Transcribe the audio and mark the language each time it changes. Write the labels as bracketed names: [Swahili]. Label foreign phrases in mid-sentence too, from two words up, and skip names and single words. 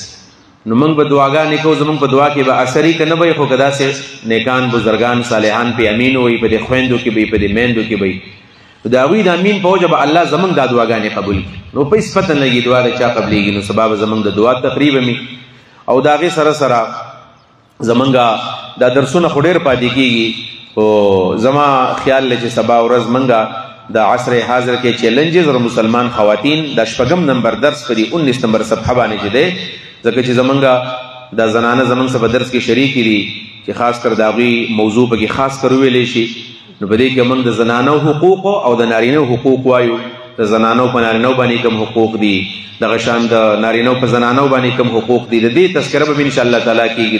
[Pashto] نو موږ به دعاګانې کوو، زموږ په دعا کې به اثري که نه به وي، خو که داسې نیکان بزرګان صالحان پې امین وي، په دې خویندو کې به وي، په دې میندو کې به وي، نو د هغوی د امین په وجه به الله زموږ دا دعاګانې قبول کړي. نو په هېڅ پته نه لګي دعا د چا قبلېږي. نو سبا به زموږ د دعا تقریب وي. او د هغې سره سره زموږ دا درسونه خو ډېر پاتې کېږي. خو زما خیال دی چې سبا ورځ موږ د عصر حاضر کې چیلنجز اور مسلمان خواتین دا 4 نمبر درس په دې 19 نمبر صفحه باندې چې دی، ځکه چې زمونږ دا زنانه زمونږ سره په درس کې شریکې دي چې [Urdu] خاص کر [Pashto] د هغوی موضوع پکې [Urdu] خاص کر [Pashto] وویلی شي. نو په دې کې موږ د زنانو حقوق او د نارینو حقوق وایو. د زنانو په نارینو باندې کوم حقوق دي، دغه شان د نارینو په زنانو باندې کوم حقوق دي، د دې تذکره به انشاءالله تعالی کېږي.